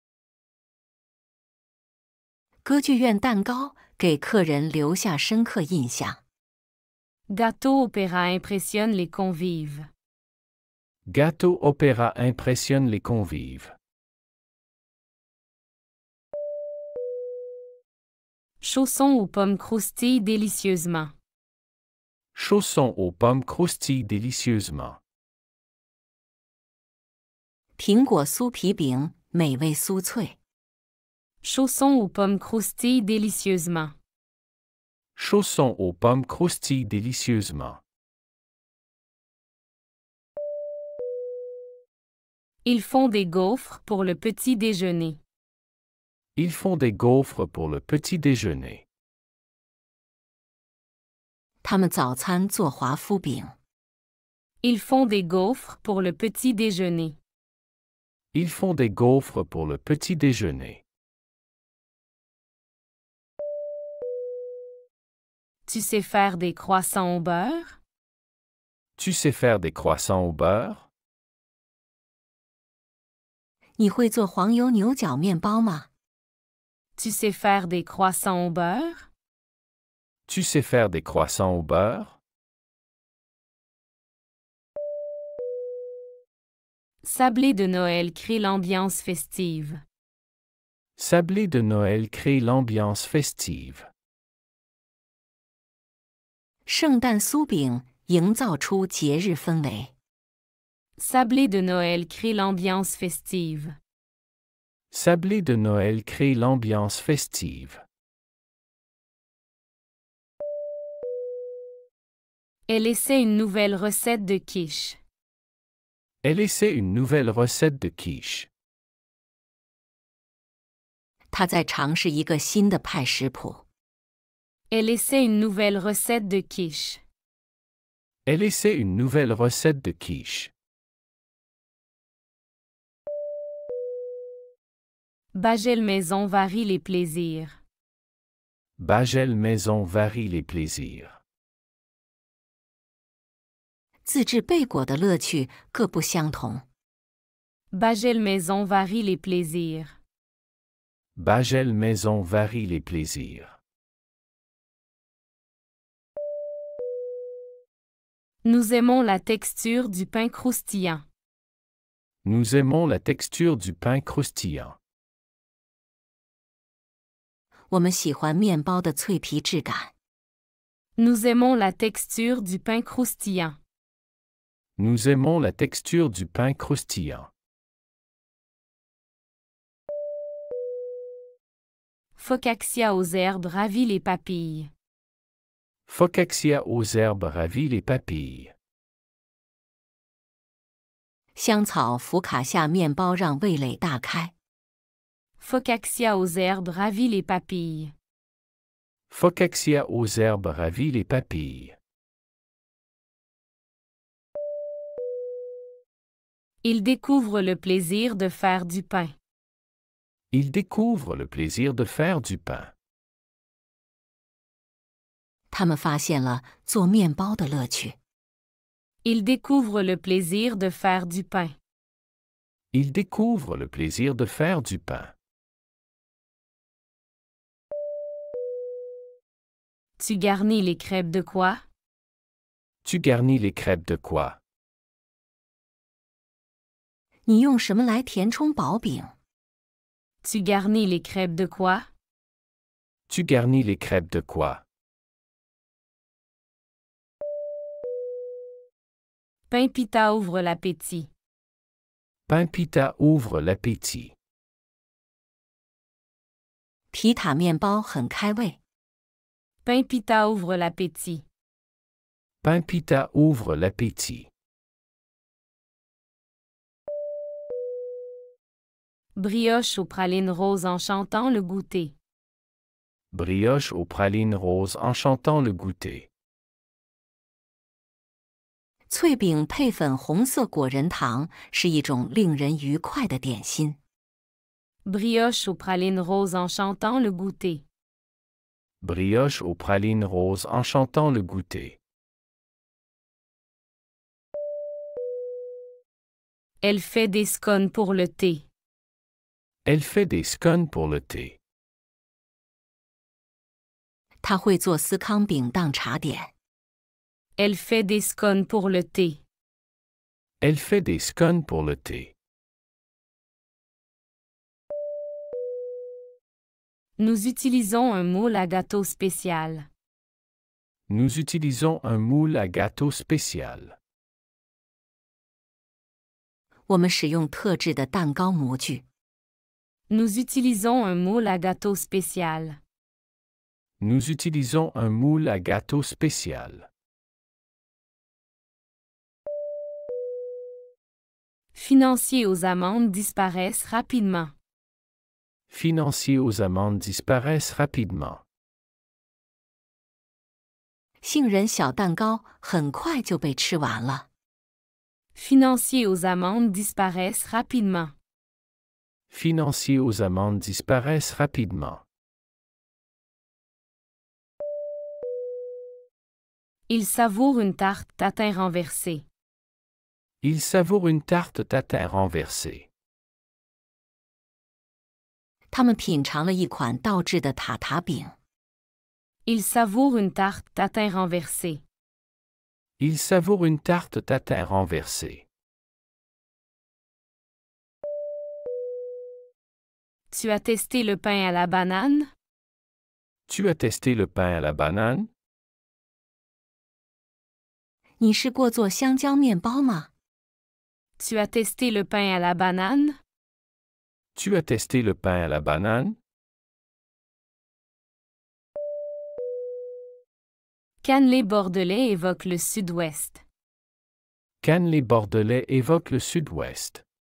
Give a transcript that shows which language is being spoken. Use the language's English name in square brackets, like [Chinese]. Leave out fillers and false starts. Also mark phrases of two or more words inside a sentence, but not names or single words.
[Chinese] 歌剧院蛋糕给客人留下深刻印象。 [French] Gâteau opéra impressionne les convives. Gâteau opéra impressionne les convives. Chaussons aux pommes croustillent délicieusement. Chaussons aux pommes croustillent délicieusement. [Chinese] 苹果酥皮饼美味酥脆。 [French] Chaussons aux pommes croustillent délicieusement. Chaussons aux pommes croustillent délicieusement. Ils font des gaufres pour le petit déjeuner. Ils font des gaufres pour le petit déjeuner. [Chinese] 他们早餐做华夫饼。 [French] Ils font des gaufres pour le petit déjeuner. Ils font des gaufres pour le petit déjeuner. Tu sais faire des croissants au beurre? Tu sais faire des croissants au beurre? [Chinese] 你会做黄油牛角面包吗？ [French] Tu sais faire des croissants au beurre? Tu sais faire des croissants au beurre? Sablé de Noël crée l'ambiance festive. Sablé de Noël crée l'ambiance festive. [Chinese] 圣诞酥饼营造出节日氛围。 [French] Sablé de Noël crée l'ambiance festive. Sablé de Noël crée l'ambiance festive. Elle essaie une nouvelle recette de quiche. Elle essaie une nouvelle recette de quiche. [Chinese] 她在尝试一个新的派食谱。 [French] Elle essaie une nouvelle recette de quiche. Elle essaie une nouvelle recette de quiche. Bagel Maison varie les plaisirs. Bagel Maison varie les plaisirs. [Chinese] 自制贝果的乐趣各不相同。 [French] Bagel Maison varie les plaisirs. Bagel Maison varie les plaisirs. Nous aimons la texture du pain croustillant. Nous aimons la texture du pain croustillant. [Chinese] 我们喜欢面包的脆皮质感。 [French] Nous aimons la texture du pain croustillant. Nous aimons la texture du pain croustillant. Focaccia aux herbes ravit les papilles. Focaccia aux herbes ravit les papilles. [Chinese] 香草福卡夏面包让味蕾大开。 [French] Focaccia aux herbes ravit les papilles. Focaccia aux herbes ravit les papilles. Il découvre le plaisir de faire du pain. Il découvre le plaisir de faire du pain. [Chinese] 他们发现了做面包的乐趣。 [French] Il découvre le plaisir de faire du pain. Il découvre le plaisir de faire du pain. Tu garnis les crêpes de quoi? Tu garnis les crêpes de quoi? [Chinese] 你用什么来填充薄饼？ [French] Tu garnis les crêpes de quoi? Tu garnis les crêpes de quoi? Pain pita ouvre l'appétit. Pain pita ouvre l'appétit. [Chinese] 皮塔面包很开胃。 [French] Pain pita ouvre l'appétit. Pain pita ouvre l'appétit. Brioche aux pralines roses enchantant le goûter. Brioche aux pralines roses enchantant le goûter. [Chinese] 脆饼配粉红色果仁糖是一种令人愉快的点心。 [French] Brioche aux pralines roses enchantant le goûter. Brioche aux pralines roses enchantant le goûter. Elle fait des scones pour le thé. Elle fait des scones pour le thé. [Chinese] 她会做司康饼当茶点。 [French] Elle fait des scones pour le thé. Elle fait des scones pour le thé. Nous utilisons un moule à gâteau spécial. Nous utilisons un moule à gâteau spécial. [Chinese] 我们使用特制的蛋糕模具。 [French] Nous utilisons un moule à gâteau spécial. Nous utilisons un moule à gâteau spécial. Financiers aux amandes disparaissent rapidement. Financiers aux amandes disparaissent rapidement. [Chinese] 杏仁小蛋糕很快就被吃完了。 [French] Financiers aux amandes disparaissent rapidement. Financiers aux amandes disparaissent rapidement. Il savoure une tarte tatin renversée. Il savoure une tarte tatin renversée. [Chinese] 他们品尝了一款倒制的塔塔饼。 [French] Il savoure une tarte tatin renversée. Il savoure une tarte tatin renversée. Tu as testé le pain à la banane? Tu as testé le pain à la banane? [Chinese] 你试过做香蕉面包吗？ [French] Tu as testé le pain à la banane? Tu as testé le pain à la banane? Cannelé bordelais évoque le sud-ouest. Cannelé bordelais évoque le sud-ouest.